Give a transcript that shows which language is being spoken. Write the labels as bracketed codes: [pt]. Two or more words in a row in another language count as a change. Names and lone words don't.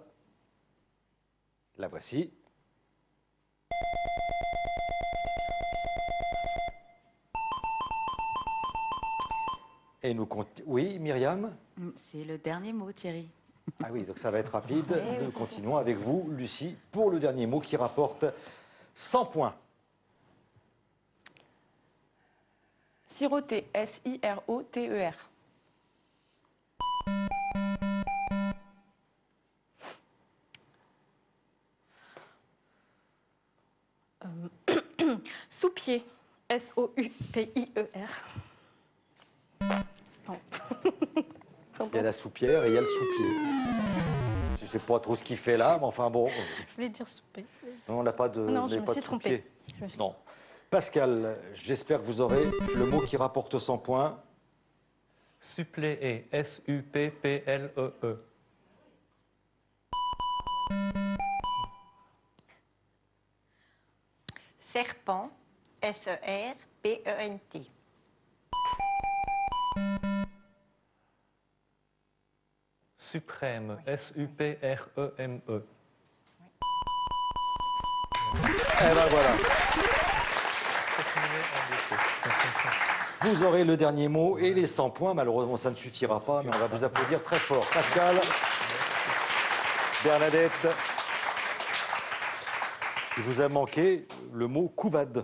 [fr] La voici. Et nous comptons... Oui, Myriam? C'est le dernier mot, Thierry. Ah oui, donc ça va être rapide. Nous continuons avec vous, Lucie, pour le dernier mot qui rapporte 100 points. Siroter. S-I-R-O-T-E-R. Sous-pied. S-O-U-P-I-E-R. Non. Il y a la soupière et il y a le sous-pied. Je ne sais pas trop ce qu'il fait là, mais enfin bon. Je voulais dire souper. Non, on n'a pas de, Non, on je n'a me pas suis de trompée. sous-pied. Je me suis Non. Pascal, j'espère que vous aurez le mot qui rapporte 100 points. Suppléer. S-U-P-P-L-E-E. Serpent. S-E-R-P-E-N-T. Suprême. S-U-P-R-E-M-E. Eh ben voilà. Vous aurez le dernier mot et les 100 points. Malheureusement, ça ne suffira pas, mais on va vous applaudir très fort. Pascal, Bernadette, il vous a manqué le mot couvade.